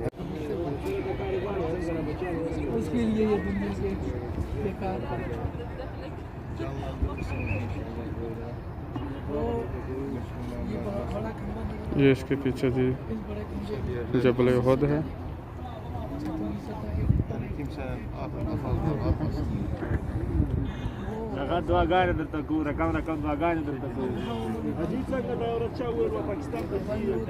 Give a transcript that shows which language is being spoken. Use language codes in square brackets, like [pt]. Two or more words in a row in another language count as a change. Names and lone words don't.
[ur] اس کے لیے یہ دنیا سے بیکار یہ اس کے پیچھے جی جبل احد ہے. [ps] هغه دعاګانې درته کوو رقم دعاګانې درته کوو حاجي څنګه دا ورځ چا وویل پاکستان ته ځي